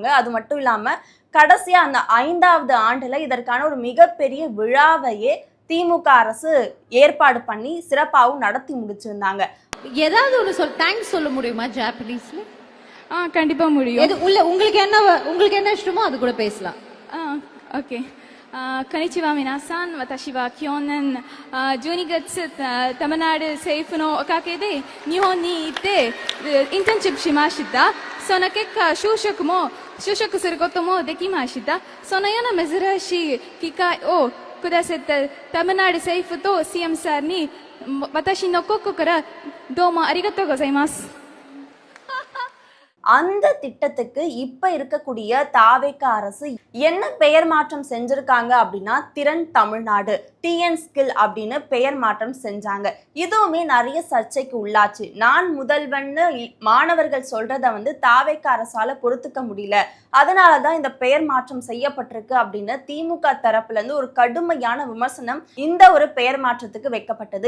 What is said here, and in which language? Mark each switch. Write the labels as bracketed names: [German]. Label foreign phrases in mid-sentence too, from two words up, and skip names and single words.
[Tamil] அது மட்டும் இல்லாம கடைசியா அந்த 5வது ஆண்டுல இதற்கான ஒரு மிகப்பெரிய விழாவையே திமுக அரசு ஏற்பாடு பண்ணி சிறப்பாகவும் நடத்தி முடிச்சிருந்தாங்க. ஏதாவது ஒரு தேங்க்ஸ் சொல்ல முடியுமா ஜாப்பனீஸ்ல? கண்டிப்பா முடியும். உங்களுக்கு என்ன இஷ்டமோ அது கூட பேசலாம். ஓகே. [Japanese] こんにちは皆さん。私は去年12月タマナール政府のおかげで日本に行ってインターンシップしました。その結果就職することもできました。そのような珍しい機会をくださったタマナール政府と CM さんに私の心からどうもありがとうございます。 [Tamil] அந்த திட்டத்துக்கு இப்ப இருக்கக்கூடிய தாவேகா அரசு என்ன பெயர் மாற்றம் செஞ்சிருக்காங்க அப்படின்னா, திறன் தமிழ்நாடு, டிஎன் ஸ்கில் அப்படின்னு பெயர் மாற்றம் செஞ்சாங்க. இதுவுமே நிறைய சர்ச்சைக்கு உள்ளாச்சு. நான் முதல்வன்னு மாணவர்கள் சொல்றத தாவேகா அரசால பொறுத்துக்க முடியல, அதனாலதான் இந்த பெயர் மாற்றம் செய்யப்பட்டிருக்கு அப்படின்னு திமுக தரப்புல இருந்து ஒரு கடுமையான விமர்சனம் இந்த ஒரு பெயர் மாற்றத்துக்கு வைக்கப்பட்டது.